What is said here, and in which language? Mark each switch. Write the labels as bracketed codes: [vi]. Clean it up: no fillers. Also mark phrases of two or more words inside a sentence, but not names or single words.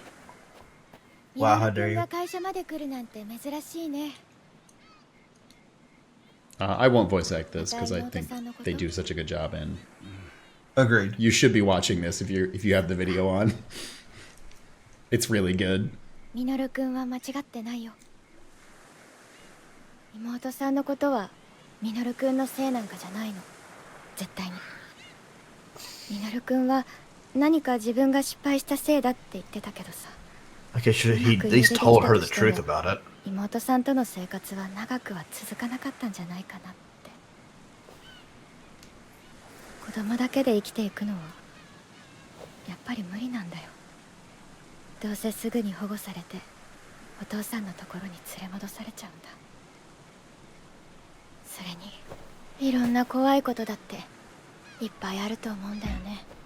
[en] Wow, how dare you. I won't voice act this because I think they do such a good job, and agreed. You should be watching this if you have the video on. It's really good. [ja] ミノルくんは間違ってないよ。妹さんのことはミノルくんのせいなんかじゃないの. 絶対に。ミノルくんは何か自分が失敗したせいだって言ってたけどさ. [en] Okay, should he at least told her the truth about it? [ja] 妹さんとの生活は長くは続かなかったんじゃないかなって. 子供だけで生きていくのはやっぱり無理なんだよ。どうせすぐに保護されてお父さんのところに連れ戻されちゃうんだ。それにいろんな怖いことだっていっぱいあると思うんだよね。